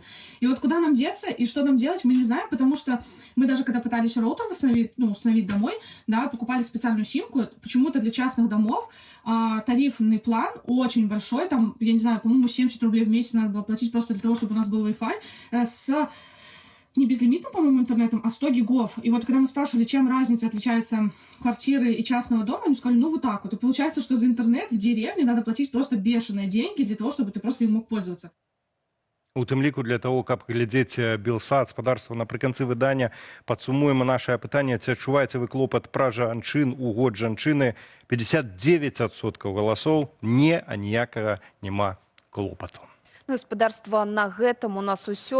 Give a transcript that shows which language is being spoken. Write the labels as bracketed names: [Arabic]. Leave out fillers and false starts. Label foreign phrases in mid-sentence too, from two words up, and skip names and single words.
[Russian] И вот куда нам деться и что нам делать, мы не знаем, потому что мы даже когда пытались роутер установить домой, да, покупали специальную симку, почему-то для частных домов тарифный план очень большой, там, я не знаю, по-моему, 70 рублей в месяц надо было платить просто для того, чтобы у нас был Wi-Fi с не безлимитным, по-моему, интернетом, а 100 гигов. И вот когда мы спрашивали, чем разница отличается квартиры и частного дома, они сказали, ну вот так вот. И получается, что за интернет в деревне надо платить просто бешеные деньги для того, чтобы ты просто им мог пользоваться. [Belarusian] У тым ліку [Russian] для того, [Belarusian] каб глядзець Белсад, спадарства, напрыканцы выдання падсумуем нашае пытанне, ці адчуваеце вы клопат пра жанчын у год жанчыны. 59% галасоў не, а ніякага няма клопату. Гаспадарства, на гэтым у нас усё.